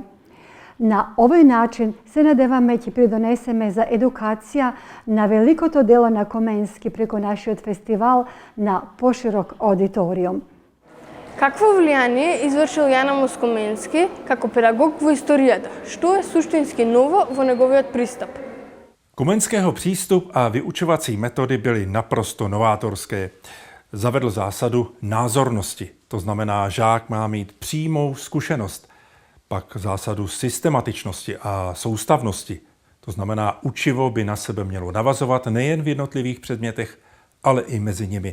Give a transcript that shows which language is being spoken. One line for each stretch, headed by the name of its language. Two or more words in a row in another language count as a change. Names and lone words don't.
Macedonian: На овој начин се надеваме ќе придонесеме за едукација на великото дело на Коменски преко нашиот фестивал на поширок аудиториум. Какво влијание извршил Јан Амос Коменски како педагог во историјата? Што е суштински ново во неговиот приступ?
Czech: Komenského přístup a vyučovací metody byly naprosto novátorské. Zavedl zásadu názornosti, to znamená, žák má mít přímou zkušenost. Pak zásadu systematičnosti a soustavnosti, to znamená, učivo by na sebe mělo navazovat nejen v jednotlivých předmětech, ale i mezi nimi.